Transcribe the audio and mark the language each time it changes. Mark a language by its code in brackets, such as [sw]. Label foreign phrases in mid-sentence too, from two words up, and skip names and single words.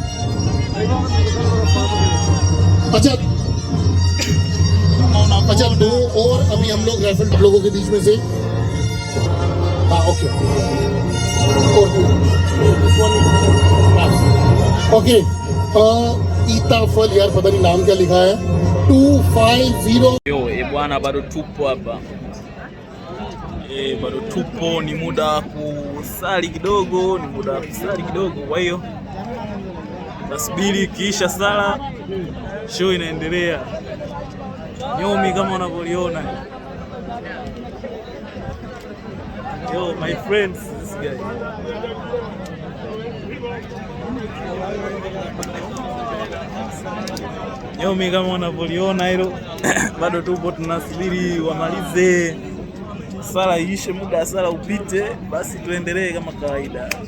[hi] अच्छा, दो और अभी हम लोग रेफर लोगों के बीच में से, हाँ ओके, ओके। Itafal यार पता नहीं नाम क्या लिखा है, 250। [sw] Yo, bwana bado tupo hapa. Bado tupo, ni muda wa kusali kidogo, kwa hiyo tasubiri kiisha sala, show inaendelea. Nyomi kama unavyoliona. [en] Yo my friends, this guy. [sw] Nyomi kama unavyoliona hilo. Bado tupo tunasubiri wamalize sala iishe, muda wa sala upite, basi tuendelee kama kawaida.